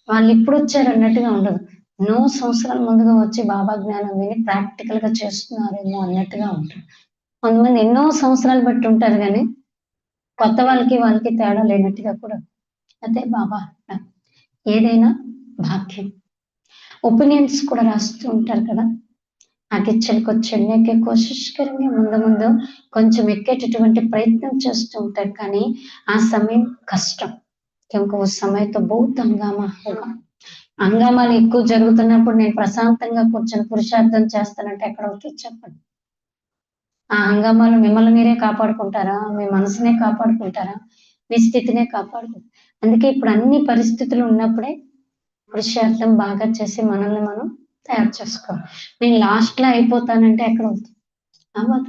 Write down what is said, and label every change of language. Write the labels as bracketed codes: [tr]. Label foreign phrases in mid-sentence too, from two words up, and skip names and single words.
[te] వాళ్ళు ఇప్పుడు వచ్చారు అన్నట్టుగా ఉండదు. ఎన్నో సంవత్సరాల ముందుగా వచ్చి బాబా జ్ఞానం విని ప్రాక్టికల్‌గా చేస్తున్నారేమో అన్నట్టుగా ఉంటుంది. కొంతమంది ఎన్నో సంవత్సరాలు బట్టి ఉంటారు గానీ, కొత్త వాళ్ళకి తేడా లేనట్టుగా కూడా. అదే బాబా అంటున్నారు. ఏదైనా భాగ్యం. ఒపీనియన్స్ కూడా రాస్తూ ఉంటారు కదా! [hi] आगे चलकर चढ़ने की कोशिश करेंगे [te] ముందు ముందు కొంచెం ఎక్కేటటువంటి ప్రయత్నం చేస్తూ ఉంటారు కానీ ఆ సమయం కష్టం [hi] क्योंकि उस समय तो बहुत हंगामा होगा [te] హంగామాలు ఎక్కువ జరుగుతున్నప్పుడు నేను ప్రశాంతంగా కూర్చొని పురుషార్థం చేస్తానంటే ఎక్కడ అవుతుంది చెప్పండి ఆ హంగామాలు మిమ్మల్ని మీరే కాపాడుకుంటారా మీ మనసునే కాపాడుకుంటారా మీ స్థితినే కాపాడుకుంటారు అందుకే ఇప్పుడు అన్ని పరిస్థితులు ఉన్నప్పుడే పురుషార్థం బాగా చేసి మనల్ని మనం తయారు చేసుకోవాలి నేను లాస్ట్‌లో అయిపోతానంటే ఎక్కడ అవుతుంది అవ్వదు.